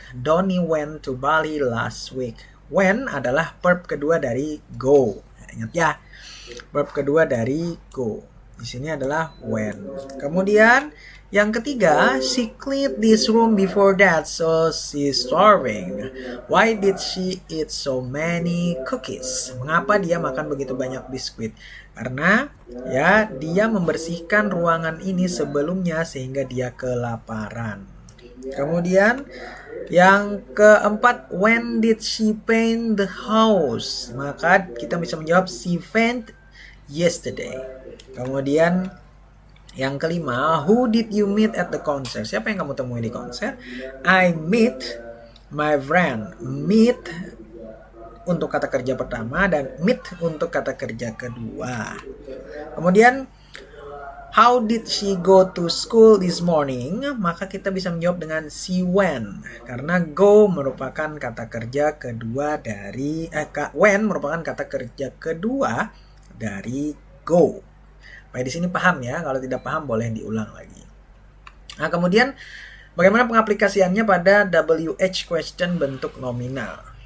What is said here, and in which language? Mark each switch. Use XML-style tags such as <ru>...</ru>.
<en>Donnie went to Bali last week.</en> <id>When adalah verb kedua dari go. Ingat ya. Verb kedua dari go. Di sini adalah</id> <en>when.</en> <id>Kemudian yang ketiga,</id> <en>she cleaned this room before that, so she's starving. Why did she eat so many cookies?</en> <id>Mengapa dia makan begitu banyak biskuit? Karena ya dia membersihkan ruangan ini sebelumnya sehingga dia kelaparan. Kemudian yang keempat,</id> <en>when did she paint the house?</en> <id>Maka kita bisa menjawab</id> <en>she paint yesterday.</en> <id>Kemudian yang kelima,</id> <en>who did you meet at the concert?</en> <id>Siapa yang kamu temui di konser?</id> <en>I meet my friend.</en> <id>Meet untuk kata kerja pertama dan meet untuk kata kerja kedua.</id> <en>Kemudian how did she go to school this morning?</en> <id>Maka kita bisa menjawab dengan</id> <en>she went.</en> <id>Karena go merupakan kata kerja kedua dari when merupakan kata kerja kedua dari go. Baik, di sini paham ya. Kalau tidak paham boleh diulang lagi. Nah, kemudian bagaimana pengaplikasiannya pada WH question bentuk nominal?</id>